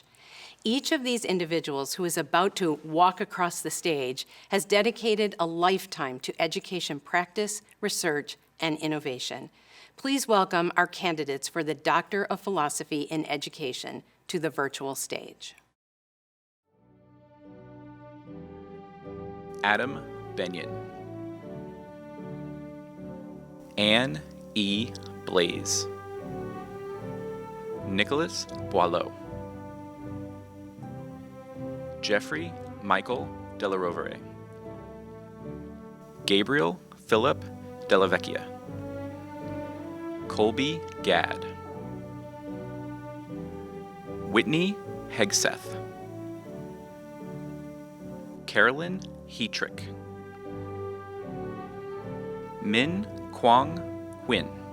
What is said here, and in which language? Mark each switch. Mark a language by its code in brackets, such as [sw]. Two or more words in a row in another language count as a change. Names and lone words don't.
[en] Each of these individuals who is about to walk across the stage has dedicated a lifetime to education practice, research, and innovation. Please welcome our candidates for the Doctor of Philosophy in Education to the virtual stage. Adam Benyon, Anne E. Blaze, Nicholas Boileau, Jeffrey Michael Della Rovere, Gabriel Philip Della Vecchia, Colby Gadd, Whitney Hegseth, Carolyn Hetrick, Min Kwang Huynh,